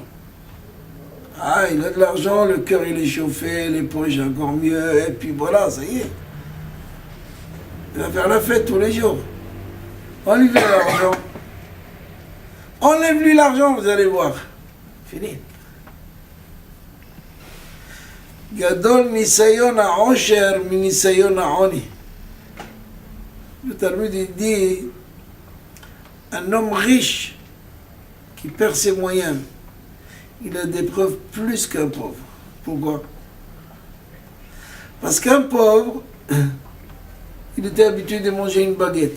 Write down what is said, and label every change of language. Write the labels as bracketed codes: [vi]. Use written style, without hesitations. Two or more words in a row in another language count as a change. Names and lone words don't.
[fr] Ah, il a de l'argent, le cœur il est chauffé, les poches encore mieux, et puis voilà, ça y est. Il va faire la fête tous les jours. Enlevez l'argent. Enlève-lui l'argent, vous allez voir. Fini. [he] גדול נסיון העושר מן נסיון העוני. [fr] Le Talmud il dit un homme riche qui perd ses moyens, il a des preuves plus qu'un pauvre. Pourquoi? Parce qu'un pauvre, il était habitué de manger une baguette.